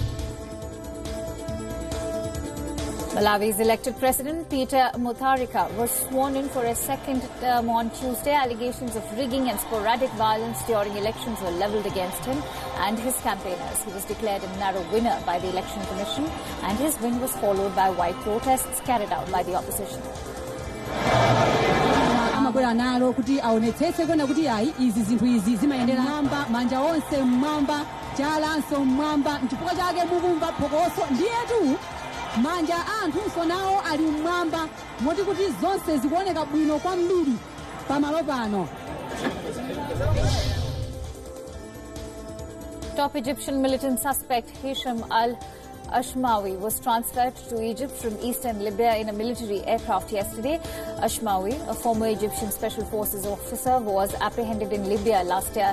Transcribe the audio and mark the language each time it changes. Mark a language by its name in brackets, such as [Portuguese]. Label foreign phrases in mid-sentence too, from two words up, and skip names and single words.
[English] Malawi's elected President Peter Mutharika was sworn in for a second term on Tuesday. Allegations of rigging and sporadic violence during elections were levelled against him and his campaigners. He was declared a narrow winner by the Election Commission, and his win was followed by wide protests carried out by the opposition. [Nyanja] Manja anthu nsonawo ali mmwamba moti kuti zonse zikuoneka bwino kwambiri pamalo pano. [English] Top Egyptian militant suspect Hisham al-Ashmawi was transferred to Egypt from eastern Libya in a military aircraft yesterday. Ashmawi, a former Egyptian Special Forces officer, was apprehended in Libya last year.